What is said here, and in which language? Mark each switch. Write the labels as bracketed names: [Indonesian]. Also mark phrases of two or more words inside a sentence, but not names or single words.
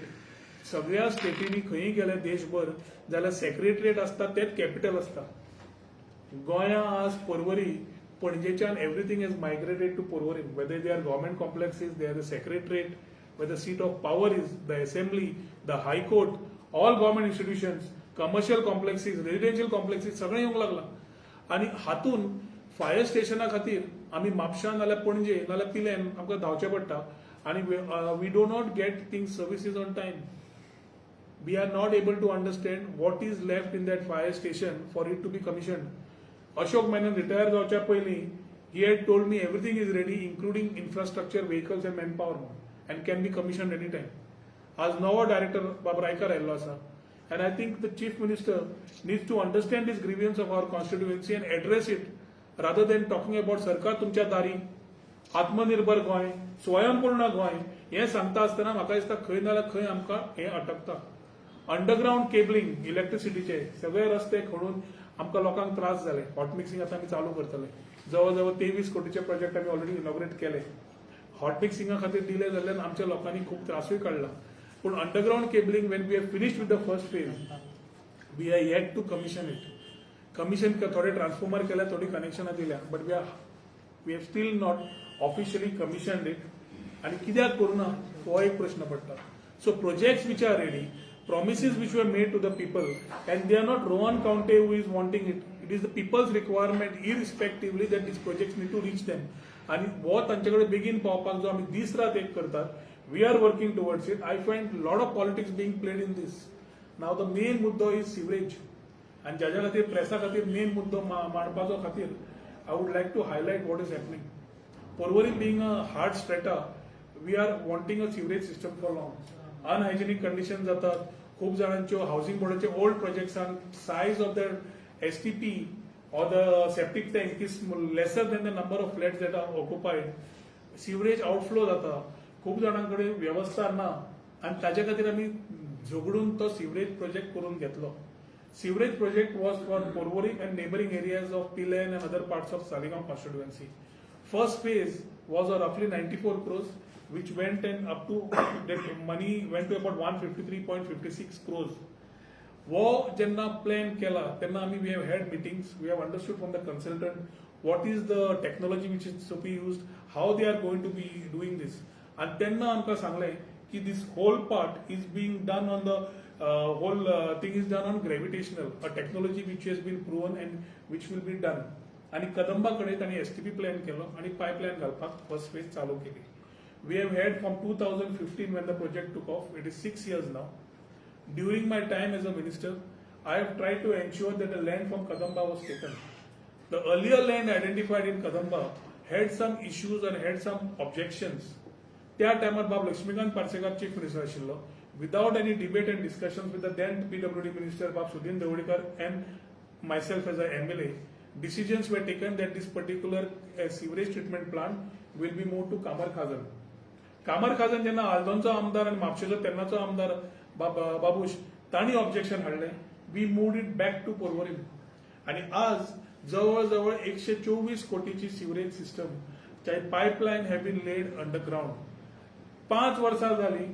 [Konkani] सगळ्या स्टेटींनी खंय गेले देशभर जाल्यार सेक्रेटरिएट आसता तेच कॅपिटल आसता. गोंया आज पर्वरी पणजेच्यान [English] everything is migrated to [Konkani] पर्वरी. [English] Whether they are government complexes, they are the secretariat, where the seat of power is, the assembly, the high court, all government institutions, commercial complexes, residential complexes [Konkani] सगळें येवंक लागला. आनी हातून [English] fire station [Konkani] खातीर आमी म्हापशां नाल्यार पणजे नाल्यार पिलेन आमकां धांवचें पडटा आनी [English] we do not get things services on time. We are not able to understand what is left in that fire station for it to be commissioned. Ashok Menon retired [Konkani] जावच्या पयलीं [English] he had told me everything is ready including infrastructure, vehicles and manpower and can be commissioned anytime. [Konkani] आज नवो डायरेक्टर बाब रायकर आयल्लो आसा [English] and I think the chief minister needs to understand this grievance of our constituency and address it rather than talking about सरकार तुमच्या दारी, आत्मनिर्भर गोंय, स्वयंपूर्ण गोंय [Konkani] हे सांगता आसतना म्हाका दिसता खंय नाल्यार खंय आमकां हें अटकता. [English] underground cabling [Konkani] इलेक्ट्रिसिटीचे सगळे रस्ते खणून आमकां लोकांक त्रास जाले. [English] hot mixing [Konkani] आतां आमी चालू करतले. जवळ जवळ 23 कोटीचे प्रोजेक्ट आमी [English] already inaugurate [Konkani] केले. [English] hot mixing [Konkani] खातीर डिले जाल्ल्यान आमच्या लोकांनी खूब त्रासूय काडला. [English] पूण underground cabling when we have finished with the first phase we are yet to commission it. [Konkani] कमिशन थोडे ट्रान्सफॉर्मर केल्या, थोडी कनेक्शनां दिल्या, [English] but we have still not officially commissioned it. [Konkani] आनी कित्याक करूना हो एक प्रश्न पडटा. [English] So projects which are ready, promises which were made to the people, and they are not Rohan County who is wanting it. It is the people's requirement, irrespectively that these projects need to reach them. [Konkani] आणि वो तांच्याकडे बेगीन पावपाक जो आमी दीस रात एक करतात, [English] we are working towards it. I find a lot of politics being played in this. Now the main mudda is sewage. [Konkani] आणि ज्याच्या खातीर प्रेसा खातीर मेन मुद्दो मांडपाचो खातीर [English] I would like to highlight what is happening. Porvorim being a hard strata, we are wanting a sewerage system for long. Unhygienic conditions [Konkani] जातात. खूप जाणांच्यो हाऊसिंग बोर्डाचे ओल्ड प्रोजेक्ट्सांक [English] size of the STP or the septic tank is lesser than the number of flats that are occupied. Sewerage outflow जाता. [Konkani] खूप जाणांकडे व्यवस्था ना आणि ताच्या खातीर आमी झगडून तो [English] sewerage project [Konkani] करून घेतलो. [English] Sewerage project was for Porvorim and neighboring areas of Pilen and other parts of Saligam constituency. First phase was roughly 94 crores, which went and up to the money went to about 153.56 crores. [Konkani] वो जेन्ना प्लॅन केला तेन्ना आमी [English] we have had meetings, we have understood from the consultant what is the technology which is to be used, how they are going to be doing this. And [Konkani] तेन्ना आमकां सांगलें की [English] this whole part is being done on the whole thing is done on gravitational, a technology which has been proven and which will be done. [Konkani] आणि कदंबा कडेन तांणी [English] STP plan [Konkani] केलो आणि पायपलायन घालपाक [English] first phase [Konkani] चालू केली. [English] We have had from 2015 when the project took off. It is 6 years now. During my time as a minister, I have tried to ensure that the land from Kadamba was taken. The earlier land identified in Kadamba had some issues and had some objections. [Konkani] त्या टायमार बाब लक्ष्मीकांत पार्सेकर [English] chief minister [Konkani] आशिल्लो. [English] Without any debate and discussions with the then PWD minister Bab Sudhin Devodikar and myself as an MLA, decisions were taken that this particular sewerage treatment plant will be moved to Kamar Khazan. [Konkani] Kamar Khazan जेन्ना आल्दोनचो आमदार आणि म्हापशेचो तेन्नाचो आमदार बाबूश तांणी ऑब्जेक्शन हाडलें. [English] We moved it back to Porvorim [Konkani] आणि आज जवळजवळ 124 कोटीची सीवरेज सिस्टम पायपलायन [English] have been laid underground. [Konkani] 5 वर्सां जाली.